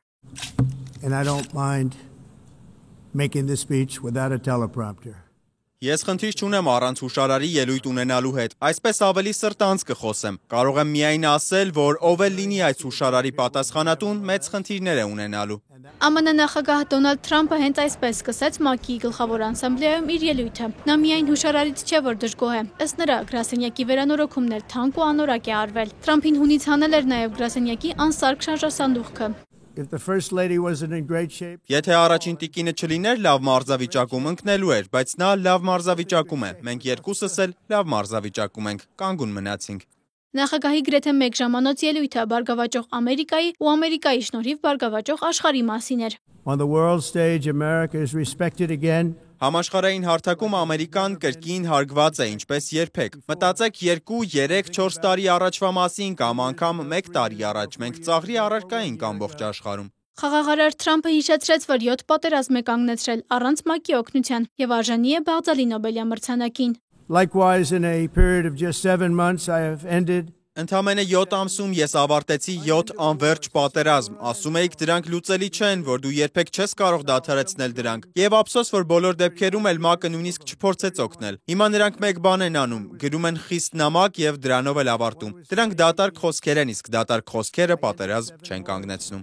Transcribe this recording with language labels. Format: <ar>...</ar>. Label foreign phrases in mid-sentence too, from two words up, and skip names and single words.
<en>And I don't mind making this speech without a teleprompter.</en> <hy>Ես խնդիր չունեմ առանց հուշարարի ելույթ ունենալու հետ, այսպես ավելի սրտանց կխոսեմ, կարող եմ միայն ասել, որ ով էլ լինի այս հուշարարի պատասխանատուն, մեծ խնդիրներ է ունենալու։ ԱՄՆ նախագահ Դոնալդ Թրամփը հենց այսպես սկսեց ՄԱԿ-ի գլխավոր ասամբլեայում իր ելույթը։ Նա միայն հուշարարից չէ, որ դժգոհ է։ Ըստ նրա, գրասենյակի վերանորոգումն էլ թանկ ու անորակ է արվել։ Թրամփին հունից հանել էր նաև գրասենյակի անսարք շարժասանդուղքը։</hy> <en>If the first lady wasn't in great shape,</en> <hy>Եթե առաջին տիկինը չլիներ լավ մարզավիճակում ընկնելու էր, բայց նա լավ մարզավիճակում է։ Մենք երկուսս էլ լավ մարզավիճակում ենք, կանգուն մնացինք։ Նախագահի գրեթե 1 ժամանոց ելույթը բարգավաճող Ամերիկայի ու Ամերիկայի շնորհիվ բարգավաճող աշխարհի մասին էր։</hy> <en>on the world stage, America is respected again.</en> <hy>Համաշխարհային հարթակում Ամերիկան կրկին հարգված է ինչպես երբեք։ Մտածեք 2, 3, 4 տարի առաջվա մասին կամ անգամ 1 տարի առաջ մենք ծաղրի առարկա ենք ամբողջ աշխարհում։ Խաղաղարար Թրամփը հիշեցրեց, որ 7 պատերազմ է կանգնեցրել առանց ՄԱԿ-ի օգնության եւ արժանի է Բաղդալի Նոբելյան մրցանակին։</hy> <en>Likewise, in a period of just 7 months, I have ended</en> <hy>Ընդամենը 7 ամսում ես ավարտեցի 7 անվերջ պատերազմ, ասում էիք դրանք լուծելի չեն, որ դու երբեք չես կարող դադարեցնել դրանք, եւ ափսոս, որ բոլոր դեպքերում էլ ՄԱԿ-ը նույնիսկ չփորձեց օգնել։ Հիմա նրանք մեկ բան են անում, գրում են խիստ նամակ եւ դրանով էլ ավարտում։ Դրանք դատարկ խոսքեր են, իսկ դատարկ խոսքերը պատերազմ չեն կանգնեցնում։</hy>